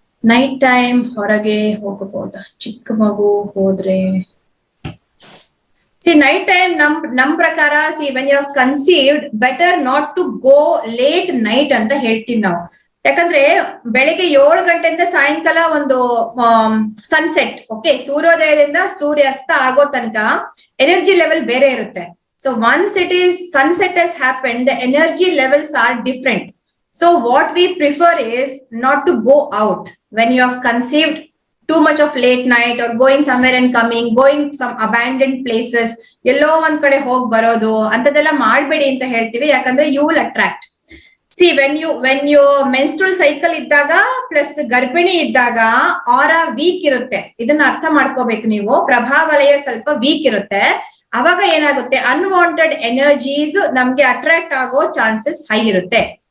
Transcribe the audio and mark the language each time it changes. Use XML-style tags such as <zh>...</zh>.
<en>night time</en> <kn>ಹೊರಗೆ ಹೋಗಬಹುದಾ? ಚಿಕ್ಕ ಮಗು ಹೋದ್ರೆ</kn> <en>night time</en> <kn>ನಮ್ ಪ್ರಕಾರ</kn> <en>when you have conceived, better not to go late night</en> <kn>ಅಂತ ಹೇಳ್ತೀವಿ ನಾವು. ಯಾಕಂದ್ರೆ ಬೆಳಿಗ್ಗೆ 7 ಗಂಟೆಯಿಂದ ಸಾಯಂಕಾಲ ಒಂದು ಸನ್ಸೆಟ್, ಓಕೆ, ಸೂರ್ಯೋದಯದಿಂದ ಸೂರ್ಯಾಸ್ತ ಆಗೋ ತನಕ ಎನರ್ಜಿ ಲೆವೆಲ್ ಬೇರೆ ಇರುತ್ತೆ.</kn> <en>So once it is sunset has happen, the energy levels are different. So what we prefer is not to go out when you have conceived too much of late night or going somewhere and coming, going some abandoned places,</en> <kn>ಎಲ್ಲೋ ಒಂದ್ ಕಡೆ ಹೋಗ್ ಬರೋದು ಅಂತದೆಲ್ಲ ಮಾಡ್ಬೇಡಿ ಅಂತ ಹೇಳ್ತೀವಿ. ಯಾಕಂದ್ರೆ</kn> <en>you will attract. See, when you menstrual cycle</en> <kn>ಇದ್ದಾಗ plus ಗರ್ಭಿಣಿ ಇದ್ದಾಗ ಆರಾ ವೀಕ್ ಇರುತ್ತೆ. ಇದನ್ನ ಅರ್ಥ ಮಾಡ್ಕೋಬೇಕು ನೀವು. ಪ್ರಭಾವಲಯ ಸ್ವಲ್ಪ ವೀಕ್ ಇರುತ್ತೆ. ಅವಾಗ ಏನಾಗುತ್ತೆ, ಅನ್ವಾಂಟೆಡ್ ಎನರ್ಜೀಸ್ ನಮ್ಗೆ ಅಟ್ರಾಕ್ಟ್ ಆಗೋ ಚಾನ್ಸಸ್ ಹೈ ಇರುತ್ತೆ.</kn>